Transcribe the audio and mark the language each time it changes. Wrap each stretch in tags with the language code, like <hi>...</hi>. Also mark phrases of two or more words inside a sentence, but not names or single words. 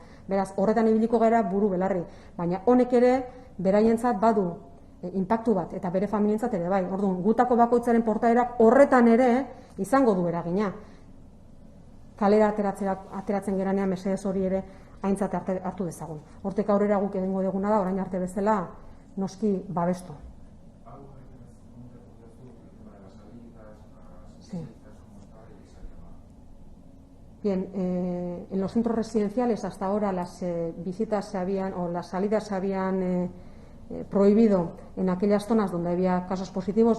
<eu>Beraz, horretan ibiliko gara buru belarri, baina honek ere, beraientzat badu inpaktu bat, eta bere familientzat ere bai. Orduan, gutako bakoitzaren portaerak horretan ere izango du eragina. kalera ateratzen geranean mesedez hori ere aintzat hartu dezagun. Hortik aurrera guk egingo duguna da, orain arte bezala, noski babestu.</eu> <es>Sí. Bien, en los centros residenciales hasta ahora las visitas las salidas se habían prohibido en aquellas zonas donde había casos positivos.</es>